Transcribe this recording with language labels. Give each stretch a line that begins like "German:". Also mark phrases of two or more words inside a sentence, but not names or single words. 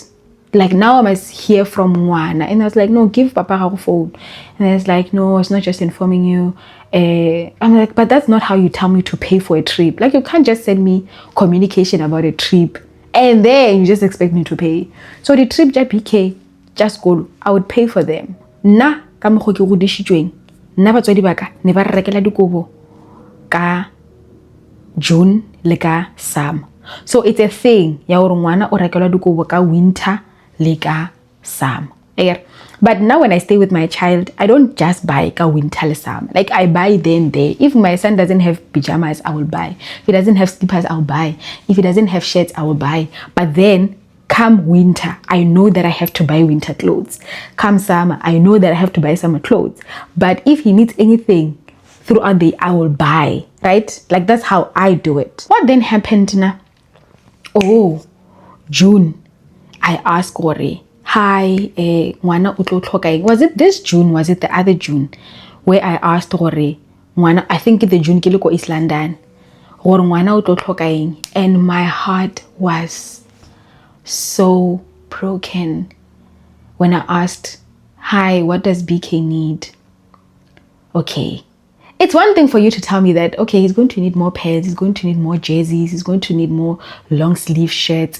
English: Like, now I must hear from one. And I was like, no, give Papa her phone. And it's like, no, it's not just informing you. I'm like, but that's not how you tell me to pay for a trip. Like, you can't just send me communication about a trip and then you just expect me to pay. So the trip just BK, just go. I would pay for them.
Tswana: Na ka mo go ke go dishitsweng. Nna batswadi baka ne ba rekela dikobo ka June le ka summer.
English: So it's a thing
Tswana: ya gore ngwana o rekelwa dikobo ka winter le ka summer.
English: But now when I stay with my child, I don't just buy
Tswana: ka winter le summer.
English: Like, I buy then there. If my son doesn't have pajamas, I will buy. If he doesn't have slippers, I'll buy. If he doesn't have shirts, I will buy. But then come winter, I know that I have to buy winter clothes. Come summer, I know that I have to buy summer clothes. But if he needs anything throughout the year, I will buy, right? Like, that's how I do it. What then happened now? Oh, June, I asked Ore, hi,
Tswana: ngwana o tlo tlhoka eng?
English: Was it this June? Was it the other June? Where I asked Ore, ngwana, I think the June
Tswana: ke le ko East London. Gore ngwana o tlo tlhoka eng?
English: And my heart was so broken when I asked, hi, what does BK need? Okay. It's one thing for you to tell me that, okay, he's going to need more pads, he's going to need more jerseys, he's going to need more long sleeve shirts.